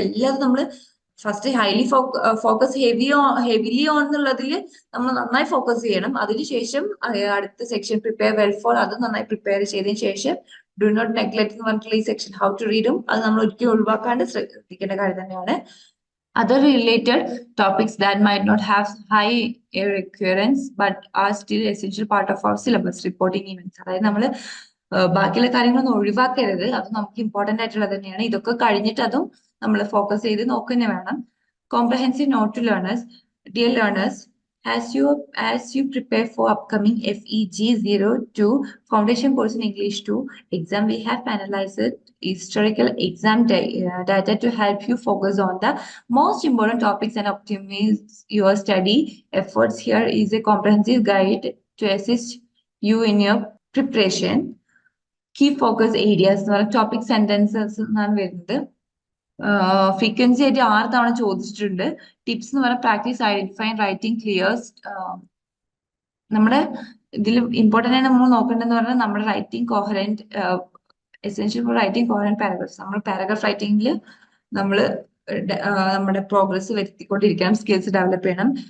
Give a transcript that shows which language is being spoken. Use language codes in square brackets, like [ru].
[ml] എല്ലാതും നമ്മൾ first highly focus heavily on എന്നുള്ളതിൽ നമ്മൾ നന്നായി ഫോക്കസ് ചെയ്യണം. അതിനുശേഷം അടുത്ത സെക്ഷൻ പ്രിപ്പയർ വെൽ ഫോർ, അത് നന്നായി പ്രിപ്പയർ ചെയ്തതിനു ശേഷം ഡു നോട്ട് നെഗ്ലക്ട് എന്ന് പറഞ്ഞിട്ടുള്ള ഈ സെക്ഷൻ ഹൗ ടു റീഡും അത് നമ്മൾ ഒരിക്കലും ഒഴിവാക്കാണ്ട് ശ്രദ്ധിക്കേണ്ട കാര്യം തന്നെയാണ്. [en] Other related topics that might not have high recurrence but are still essential part of our syllabus. Reporting events, [ml] അതായത് നമ്മൾ ബാക്കിയുള്ള കാര്യങ്ങളൊന്നും ഒഴിവാക്കരുത്, അത് നമുക്ക് ഇമ്പോർട്ടന്റ് ആയിട്ടുള്ളത് തന്നെയാണ്. ഇതൊക്കെ കഴിഞ്ഞിട്ട് അതും നമ്മൾ ഫോക്കസ് ചെയ്ത് നോക്കുക വേണം. [en] Comprehensive note to learners. Dear learners, as you prepare for upcoming FEG02 foundation course in English 2 exam, we have analyzed historical exam data to help you focus on the most important topics and optimize your study efforts. Here is a comprehensive guide to assist you in your preparation. Key focus areas, topic sentences [ml] എന്നാണ് വരുന്നത്. Frequency ആയിട്ട് 6 തവണ ചോദിച്ചിട്ടുണ്ട്. Tips എന്ന് പറഞ്ഞാൽ practice identifying writing clears. നമ്മുടെ ഇതിൽ important ആയി നമ്മൾ നോക്കേണ്ടതെന്ന് പറഞ്ഞാൽ നമ്മുടെ writing കോഹറൻറ്റ്, essential for writing കോഹറൻറ്റ് paragraphs. നമ്മൾ പാരഗ്രാഫ് റൈറ്റിംഗിൽ നമ്മൾ നമ്മുടെ പ്രോഗ്രസ് വരുത്തിക്കൊണ്ടിരിക്കണം, സ്കിൽസ് ഡെവലപ്പ് ചെയ്യണം.